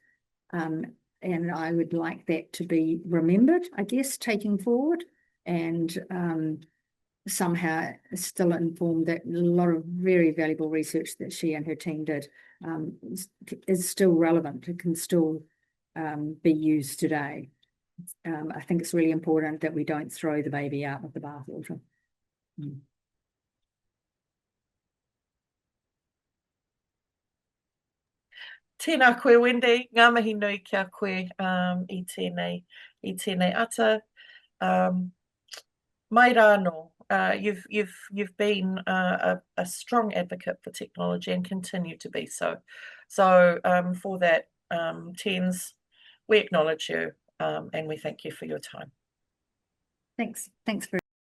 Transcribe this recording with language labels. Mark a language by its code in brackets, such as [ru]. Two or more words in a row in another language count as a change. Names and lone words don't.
[en] And I would like that to be remembered, I guess, taking forward, and somehow still informed that a lot of very valuable research that she and her team did is still relevant. It can still be used today. I think it's really important that we don't throw the baby out with the bathwater. [mi] Tēnā koe, Wendy. Ngā mihi nui kia koe i tēnei ata. Mai rā no. [en] You've been a strong advocate for technology and continue to be so. So for that, TENZ, we acknowledge you and we thank you for your time. Thanks very